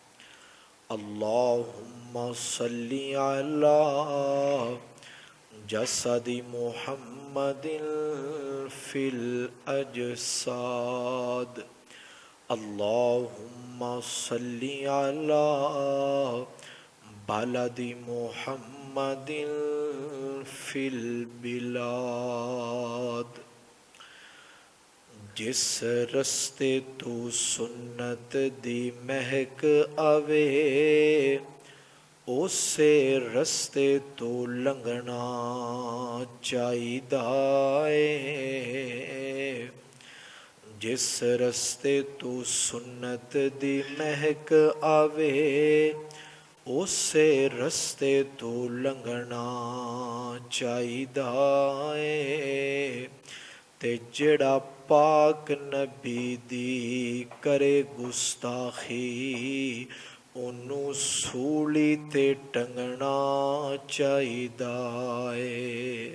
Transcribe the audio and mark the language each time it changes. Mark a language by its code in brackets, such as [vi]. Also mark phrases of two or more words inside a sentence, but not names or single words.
[ar] اللهم صل على جسد محمد في الأجساد. اللهم صل على بلد محمد في البلاد. [pa] جس رستے تو سنت دی مہک آوے، اسے رستے تو لنگنا چاہیدا ہے. جس رستے تو سنت دی مہک آوے، اسے رستے تو لنگنا چاہیدا ہے. تے جڑا پاک نبی دی کرے گستاخی، انہوں سولی تے ٹنگنا چاہیدا ہے.